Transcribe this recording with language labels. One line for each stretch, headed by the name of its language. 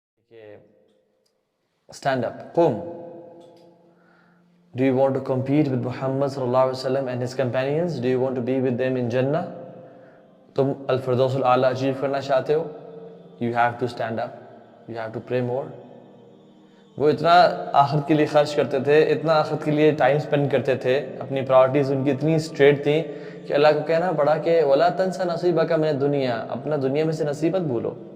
English: کہ stand up, قم. Do you want to compete with Muhammad sallallahu alaihi wasallam and his companions? Do you want to be with them in Jannah?
Urdu: تم الفردوس الاعلیٰ achieve کرنا چاہتے ہو؟
English: You have to stand up. You have to pray more.
Urdu: وہ اتنا آخرت کے لیے خرچ کرتے تھے، اتنا آخرت کے لیے ٹائم سپینڈ کرتے تھے، اپنی پرائورٹیز ان کی اتنی اسٹریٹ تھیں کہ اللہ کو کہنا پڑا کہ
Arabic: وَلَا تَنْسَ نَصِيبَكَ مِنَ الدُّنْيَا،
Urdu: اپنا دنیا میں سے نصیب مت بھولو.